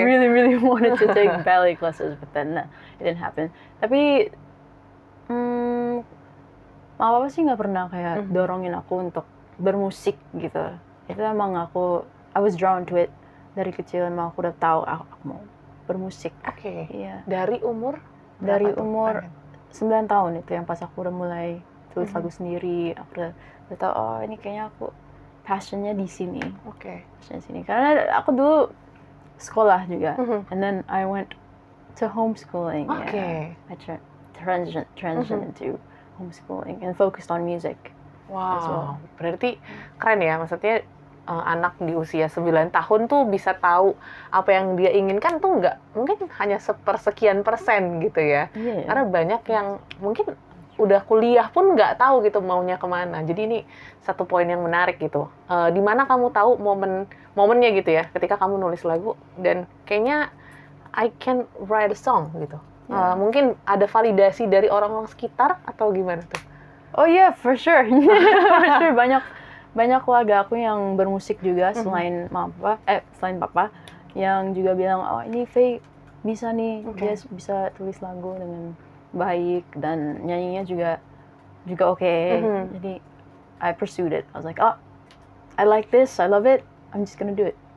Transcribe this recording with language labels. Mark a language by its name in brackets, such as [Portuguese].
[English] really wanted to take ballet classes, but then it didn't happen. [Indonesian] Tapi, mama papa sih nggak pernah kayak dorongin aku untuk bermusik gitu. Itu emang [English] I was drawn to it [Indonesian] dari kecil. Emang aku udah tahu aku mau bermusik. Oke. Iya. Dari umur? Dari berapa tuh? umur 9 tahun itu yang pas aku udah mulai tulis lagu sendiri. Aku udah tahu, oh ini kayaknya aku passionnya di sini. Oke. Passionnya di sini. Karena aku dulu sekolah juga. [English] And then I went to homeschooling. Oke. Yeah. I transitioned into homeschooling and focused on music. as well. [Indonesian] Wow, berarti keren ya, maksudnya anak di usia 9 tahun tuh bisa tahu apa yang dia inginkan tuh nggak mungkin hanya sepersekian persen gitu ya. Iya. Karena banyak yang mungkin udah kuliah pun nggak tahu gitu maunya kemana. Jadi ini satu poin yang menarik gitu. Di mana kamu tahu momennya gitu ya, ketika kamu nulis lagu dan kayaknya [English] I can write a song [Indonesian] gitu. Mungkin ada validasi dari orang-orang sekitar atau gimana tuh? [English] Oh iya, for sure. For sure. [Indonesian] Banyak keluarga aku yang bermusik juga selain papa yang juga bilang, oh ini Faye bisa nih, dia bisa tulis lagu dengan baik dan nyanyinya juga oke. Jadi [English] I pursued it. I was like, oh, I like this, I love it, I'm just gonna do it.